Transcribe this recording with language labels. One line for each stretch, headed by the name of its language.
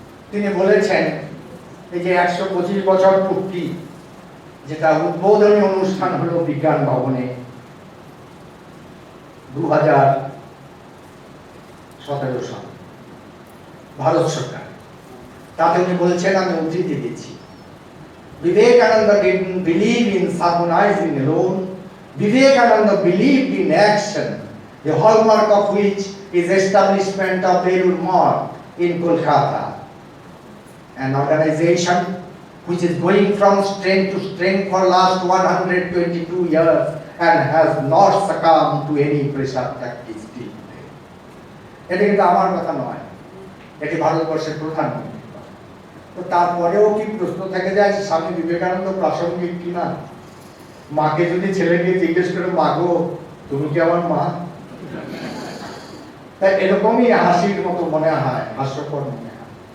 Bangla: তিনি বলেছেন এই যে 125 বছর পূর্তি, যেটা উদ্বোধনী অনুষ্ঠান হলো বিজ্ঞান ভবনে 2017 সাল ভারত সরকার, তাতে উনি বলছেন, আমি উদ্ধৃতি দিচ্ছি,
English: Vivekananda didn't believe in sermonizing alone. Vivekananda believed in action, the hallmark of which is establishment of Belur Math in Kolkata, an organization which is going from strength to strength for last 122 years and has not succumbed to any pressure tactics till today.
Bangla: এটা কিন্তু আমার কথা নয়, এটি ভারতবর্ষের প্রধানমন্ত্রী। তো তারপরেও কি প্রশ্ন থেকে যায় স্বামী বিবেকানন্দ প্রাসঙ্গিক কিনা? মাকে যদি ছেলেকে জিজ্ঞেস করে, মা গো তুমি কি আমার মা? তাই এরকমই হাসির মতো মনে হয়, হাস্যকর মনে হয়।